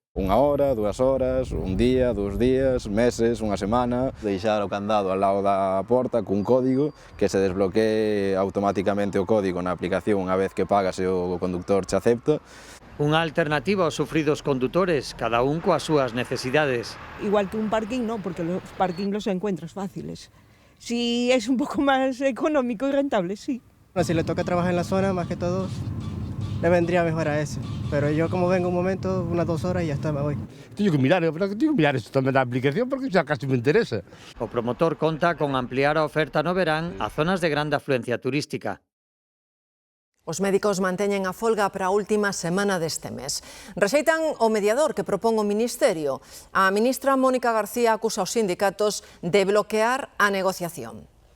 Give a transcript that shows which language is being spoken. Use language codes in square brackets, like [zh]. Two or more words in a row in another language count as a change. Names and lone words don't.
[gl] Unha hora, 2 horas, un día, 2 días, meses, unha semana. Deixar o candado ao lado da porta cun código que se desbloquee automáticamente o código na aplicación unha vez que pagas e o conductor che acepta. Unha alternativa aos sufridos condutores, cada un coas súas necesidades. [es] Igual que un parking, no, porque los parking los encuentras fáciles. Si es un poco más económico y rentable, sí. Si le toca trabajar en la zona, más que todo, le vendría mejor a ese. Pero yo como vengo un momento, unas 2 horas y ya está, me voy. Tengo que mirar esto [gl] tamén da aplicación porque xa casi me interesa. O promotor conta con ampliar a oferta no verán a zonas de grande afluencia turística. Os médicos manteñen a folga para a última semana deste mes. Rexeitan o mediador que propón o Ministerio. A ministra Mónica García acusa aos sindicatos de bloquear a negociación.